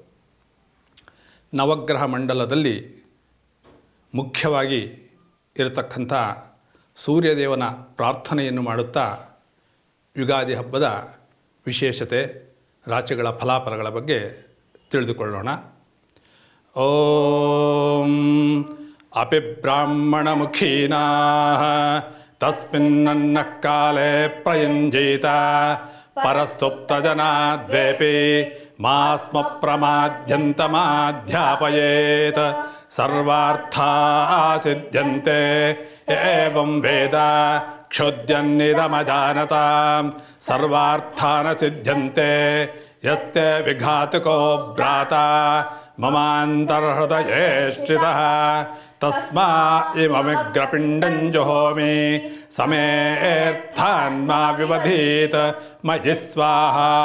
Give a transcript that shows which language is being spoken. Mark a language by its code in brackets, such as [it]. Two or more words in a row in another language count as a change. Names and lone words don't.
[kn] ನವಗ್ರಹ ಮಂಡಲದಲ್ಲಿ ಮುಖ್ಯವಾಗಿ ಇರತಕ್ಕಂಥ ಸೂರ್ಯದೇವನ ಪ್ರಾರ್ಥನೆಯನ್ನು ಮಾಡುತ್ತಾ ಯುಗಾದಿ ಹಬ್ಬದ ವಿಶೇಷತೆ, ರಾಶಿಗಳ ಫಲಾಫಲಗಳ ಬಗ್ಗೆ ತಿಳಿದುಕೊಳ್ಳೋಣ. [sa] ಓಂ ಅಪಿ ಬ್ರಾಹ್ಮಣಮುಖೀನಾಃ ತಸ್ಮಿನ್ನನ್ನ ಕಾಲೇ ಪ್ರಯುಂಜೀತ ಪರಸ್ತುಪ್ತಜನಾದ್ವೇಪಿ ಮಾಸ್ಮ ಪ್ರಮಾದ್ಯಂತಮಾಧ್ಯಾಪಯೇತ್ ಸರ್ವಾರ್ಥಾ ಸಿದ್ಧ್ಯಂತೆ ಏವಂ ವೇದ ಕ್ಷುದ್ಯನ್ನಿದಮಜಾನತಾಂ ಸರ್ವಾರ್ಥಾನ ಸಿದ್ಧ್ಯಂತೆ ಯಸ್ತೆ ವಿಘಾತುಕೋ ಭ್ರಾತ ಮಮಾಂತರ್ಹೃದಯೇ ಶ್ರಿತಃ ತಸ್ಮಾ ಇಮಮಿಗ್ರಪಿಂಡಂ ಜುಹೋಮಿ ಸಮೇರ್ಥಾನ್ಮಾ ವಿವಧೀತ್ ಮಯಿ ಸ್ವಾಹಾ.